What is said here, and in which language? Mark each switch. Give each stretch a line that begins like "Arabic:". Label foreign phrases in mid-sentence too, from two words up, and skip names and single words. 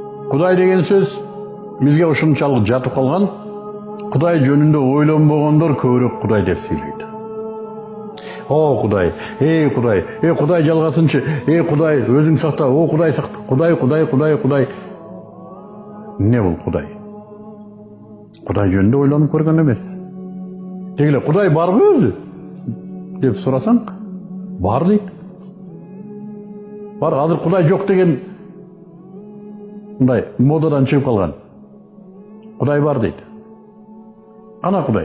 Kyrgyz: Құдай деген сөз бізге ушунчалык жатып калган. Құдай жөнүндө ойлонбогондор көбүрөөк Құдай деп сүйлөйт. О Құдай, Құдай, Құдай жалгасынчы, Құдай өзүң сакта, о Құдай сакта, Құдай. Не бул Құдай? Құдай жөнүндө ойлонуп көргөн эмес. Дегиле Құдай барбы өзү? Деп сурасаң, бар дейт. Бар, азыр Құдай жок деген мындай модадан чыгып калган. Құдай бар дейт. Ана Құдай.